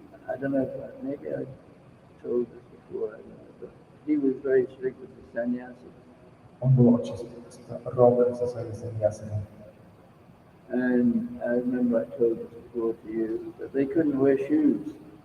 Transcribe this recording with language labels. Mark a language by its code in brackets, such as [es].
[en] I don't know if maybe I told this before, I don't know, but he was very strict with the sannyasis. [ru] Он был очень строг со своими саньясами. [en] And I remember I told this before to you, that they couldn't wear shoes.